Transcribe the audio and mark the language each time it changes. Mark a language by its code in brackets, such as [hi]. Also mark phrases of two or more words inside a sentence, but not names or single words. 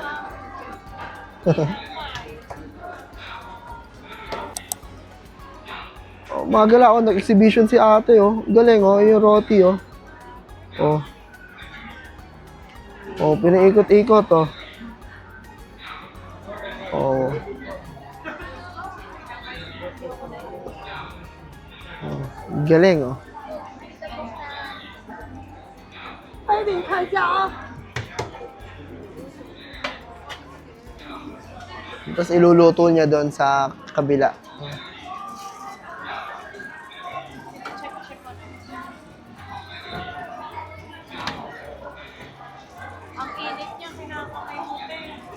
[tl] Oh, mga gala, oh, nag-exhibition si ate, oh. Galing, oh, yung roti, oh. Oh. Oh, pinaikot-ikot, oh. Oh. Oh. Galing, oh. [zh] 哎，你看一下啊。 [tl] Tapos iluluto niya doon sa kabila. Ang init niya, kinakain mo tayo.